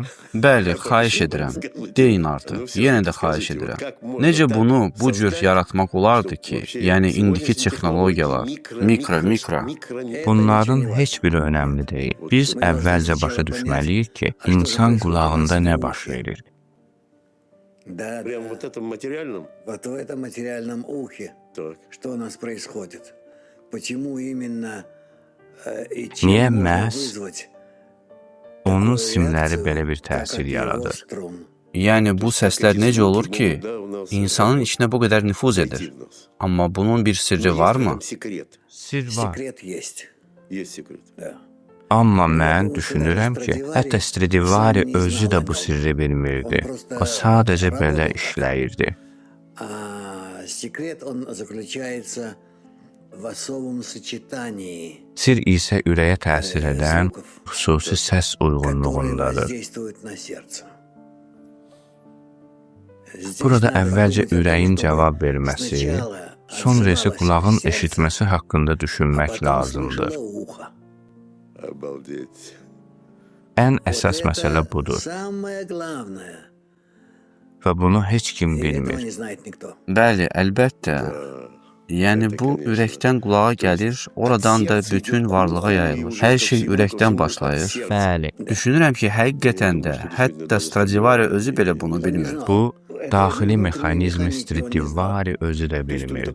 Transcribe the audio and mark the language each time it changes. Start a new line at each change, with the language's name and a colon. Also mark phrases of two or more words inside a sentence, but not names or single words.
Azerbaijani: Bəli, xahiş edirəm. Deyin artıq, yenə də xahiş edirəm. Necə bunu bu cür yaratmaq olardı ki, yəni indiki texnologiyalar, mikro. Bunların heç biri önəmli deyil. Biz əvvəlcə başa düşməliyik ki, insan qulağında nə baş verir?
Russian: Прямо вот этом материальном? Вот в этом материальном ухе. Что у нас происходит? Почему именно и чем
Azerbaijani: Niyə
Russian: можно
Azerbaijani: məhz
Russian: вызвать
Azerbaijani: onun
Russian: такую
Azerbaijani: simləri
Russian: реакцию,
Azerbaijani: belə bir
Russian: как
Azerbaijani: təsir
Russian: ответ
Azerbaijani: yaradır?
Russian: струн?
Azerbaijani: Yəni bu səslər necə olur ki, insanın içinə bu qədər nüfuz edir? Amma bunun bir sirri varmı? Sir var.
Russian: Секрет есть. Есть секрет. Да.
Azerbaijani: Amma mən düşünürəm ki, hətta Stradivari özü də bu sirri bilmirdi. O sadəcə belə işləyirdi.
Russian: А секрет, он заключается в особом сочетании.
Azerbaijani: Sir isə ürəyə təsir edən xüsusi səs
Russian: Которые
Azerbaijani: uyğunluğundadır.
Russian: воздействуют на сердце. Здесь
Azerbaijani: Burada
Russian: надо
Azerbaijani: əvvəlcə
Russian: работать
Azerbaijani: ürəyin
Russian: о том,
Azerbaijani: cavab
Russian: чтобы
Azerbaijani: verməsi,
Russian: сначала
Azerbaijani: sonra isə
Russian: отзывалось
Azerbaijani: qulağın
Russian: сердце,
Azerbaijani: eşitməsi haqqında
Russian: а
Azerbaijani: düşünmək
Russian: потом
Azerbaijani: lazımdır.
Russian: слушало ухо. Обалдеть.
Azerbaijani: Ən
Russian: Вот
Azerbaijani: əsas
Russian: это
Azerbaijani: məsələ budur
Russian: самое главное.
Azerbaijani: və bunu heç kim
Russian: И этого
Azerbaijani: bilmir.
Russian: не знает никто.
Azerbaijani: Bəli, əlbəttə. Yəni bu ürəkdən qulağa gəlir, oradan da bütün varlığa yayılır. Hər şey ürəkdən başlayır. Bəli, Düşünürəm ki, həqiqətən də, hətta Stradivari özü belə bunu bilmir. bu daxili mexanizmi Stradivari özü də bilmirdi.